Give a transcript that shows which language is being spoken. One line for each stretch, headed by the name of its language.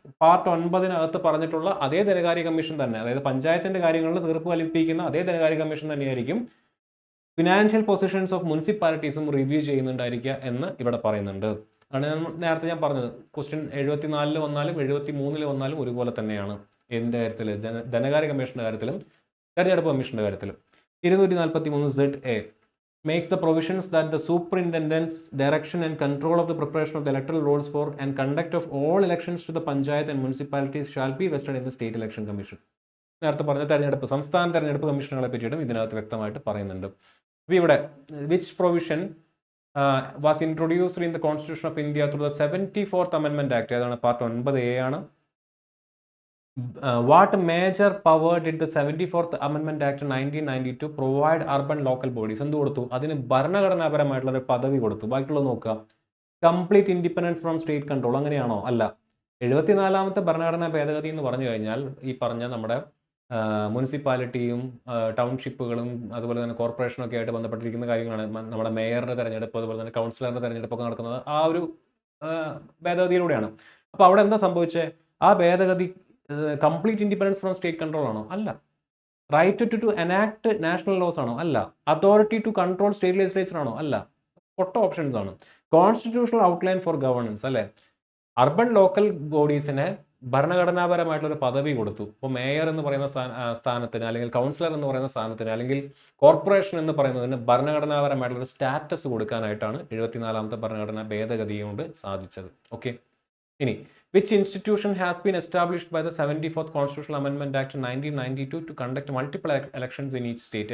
Malayalam: Part 9-നകത്ത് പറഞ്ഞിട്ടുള്ള അതേ ധനകാര്യ കമ്മീഷൻ തന്നെ, അതായത് പഞ്ചായത്തിന്റെ കാര്യങ്ങളിൽ തീർപ്പ് കൽപ്പിക്കുന്ന അതേ ധനകാര്യ കമ്മീഷൻ തന്നെയായിരിക്കും ഫിനാൻഷ്യൽ പൊസിഷൻസ് ഓഫ് മുനിസിപ്പാലിറ്റീസും റിവ്യൂ ചെയ്യുന്നുണ്ടായിരിക്കുക എന്ന് ഇവിടെ പറയുന്നുണ്ട്. ആണ് നേരത്തെ ഞാൻ പറഞ്ഞത്. ക്വസ്റ്റ്യൻ 74-ൽ വന്നാലും 73-ൽ വന്നാലും ഒരുപോലെ തന്നെയാണ്. എന്തിൻ്റെ കാര്യത്തിൽ? ധനകാര്യ കമ്മീഷന്റെ കാര്യത്തിലും തെരഞ്ഞെടുപ്പ് കമ്മീഷന്റെ കാര്യത്തിലും. 243ZA
English: makes the provisions that the superintendent's direction and control of the preparation of the electoral rolls for and conduct of all elections to the panchayat and municipalities shall be vested in the State Election Commission.
Malayalam: നേരത്തെ പറഞ്ഞ തെരഞ്ഞെടുപ്പ് സംസ്ഥാന തെരഞ്ഞെടുപ്പ് കമ്മീഷനുകളെ പറ്റിയിട്ടും ഇതിനകത്ത് വ്യക്തമായിട്ട് പറയുന്നുണ്ട്. അപ്പോൾ ഇവിടെ
English: which provision was introduced in the constitution of India through the 74th അമെൻമെന്റ് act,
Malayalam: ഏതാണ് പാർട്ട് 9A ആണ്.
English: What major power did the 74th Amendment Act 1992 provide urban local bodies?
Malayalam: എന്ത് കൊടുത്തു? അതിന് ഭരണഘടനാപരമായിട്ടുള്ള ഒരു പദവി കൊടുത്തു. ബാക്കിയുള്ളത് നോക്കുക.
English: complete independence from state control,
Malayalam: അങ്ങനെയാണോ? അല്ല. 74ാമത്തെ ഭരണഘടനാ ഭേദഗതി എന്ന് പറഞ്ഞു കഴിഞ്ഞാൽ ഈ പറഞ്ഞ നമ്മുടെ മുനിസിപ്പാലിറ്റിയും ടൗൺഷിപ്പുകളും അതുപോലെ തന്നെ കോർപ്പറേഷനും ഒക്കെ ആയിട്ട് ബന്ധപ്പെട്ടിരിക്കുന്ന കാര്യങ്ങളാണ്. നമ്മുടെ മേയറിന്റെ തെരഞ്ഞെടുപ്പ്, അതുപോലെ തന്നെ കൗൺസിലറിന്റെ തെരഞ്ഞെടുപ്പൊക്കെ നടക്കുന്നത് ആ ഒരു ഭേദഗതിയിലൂടെയാണ്. അപ്പോൾ അവിടെ എന്താ സംഭവിച്ചത്? ആ ഭേദഗതി
English: complete independence from state control
Malayalam: ആണോ? അല്ല.
English: right to enact national laws
Malayalam: ആണോ? അല്ല.
English: authority to control state legislature
Malayalam: ആണോ? അല്ല. ഒട്ട ഓപ്ഷൻസ് ആണ്.
English: constitutional outline for governance,
Malayalam: അല്ലേ? അർബൻ ലോക്കൽ ബോഡീസിനെ ഭരണഘടനാപരമായിട്ടുള്ള ഒരു പദവി കൊടുത്തു. ഇപ്പോൾ മേയർ എന്ന് പറയുന്ന സ്ഥാനത്തിന്, അല്ലെങ്കിൽ കൗൺസിലർ എന്ന് പറയുന്ന സ്ഥാനത്തിന്, അല്ലെങ്കിൽ കോർപ്പറേഷൻ എന്ന് പറയുന്നതിന് ഭരണഘടനാപരമായിട്ടുള്ള ഒരു സ്റ്റാറ്റസ് കൊടുക്കാനായിട്ടാണ് 74ാമത്തെ ഭരണഘടനാ ഭേദഗതി കൊണ്ട് സാധിച്ചത്. ഓക്കെ.
English: ഇനി which institution has been established by the 74th Constitutional Amendment Act 1992 to conduct multiple elections in each state?